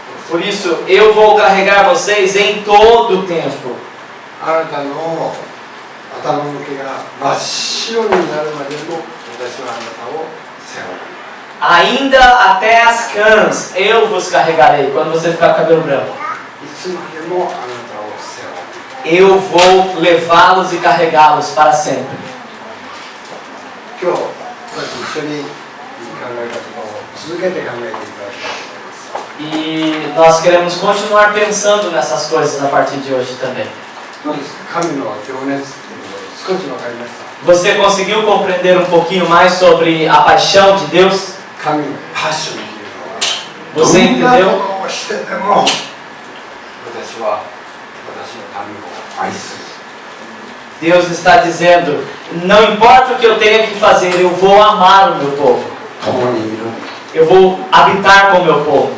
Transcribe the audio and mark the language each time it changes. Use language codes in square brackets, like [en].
[pt] Por isso, eu vou carregar vocês em todo o tempo. [ja] あなたの頭の毛が真っ白になるまでも私はあなたを背負う。 [pt] Ainda até as cãs eu vos carregarei. Quando você ficar com o cabelo branco. [ja] いつまでもあなたを背負う。 [pt] Eu vou levá-los e carregá-los para sempre. [ja] 今日、一緒に考え方を続けて考えていただきたいと思います。 [pt] E nós queremos continuar pensando nessas coisas a partir de hoje também. [ja] どうですか、神の情熱っていうのを少し分かりました。 [pt] Você conseguiu compreender um pouquinho mais sobre a paixão de Deus? [ja] 神のパッションっていうのは、 [pt] Você [ja] どんな [pt] entendeu? [ja] ことをしてでも私は私の民を愛する。 [pt] Deus está dizendo, não importa o que eu tenha que fazer, eu vou amar o meu povo. [ja] 共にいる。 [pt] Eu vou habitar com o meu povo.